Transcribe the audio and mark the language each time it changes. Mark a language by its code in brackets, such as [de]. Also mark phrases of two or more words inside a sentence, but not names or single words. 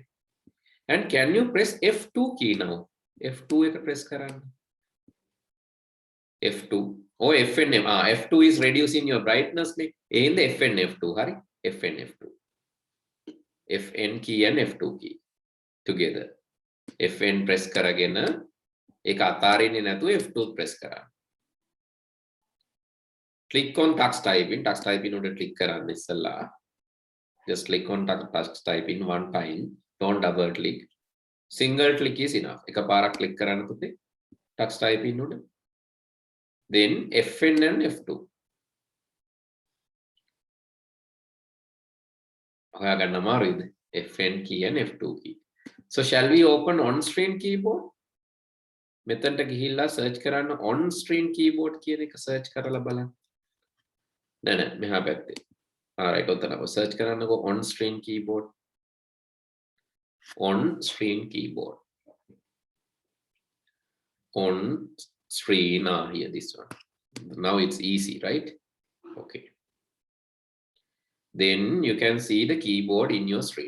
[en] And can you press F2 key now? [si] F2 press karan. F2. [en] Oh, FN. F2 is reducing your brightness. In the FN F2, hurry. FN F2. FN key and F2 key together. [si] Fn press කරගෙන ඒක අතාරින්නේ නැතුව F2 press කරන්න. [en] Click on tux typing. [si] Tux typing උඩ click කරන්න ඉස්සලා. [en] Just click on tux typing one time. Don't double click. Single click is enough. [si] එකපාරක් click කරන්න පුතේ. [en] Tux typing උඩ. Then Fn and F2. [si] හොයාගන්න අමාරුයිද? [en] Fn key and F2 key. So shall we open on screen keyboard? [si] මෙතනට ගිහිල්ලා search කරන්න [en] on screen keyboard [si] කියන එක search කරලා බලන්න. නෑ මෙහා පැත්තේ. alright ඔතන search කරන්නකෝ [en] on screen keyboard. On screen keyboard. On screen here this one. Now it's easy, right? Okay. Then you can see the keyboard in your screen.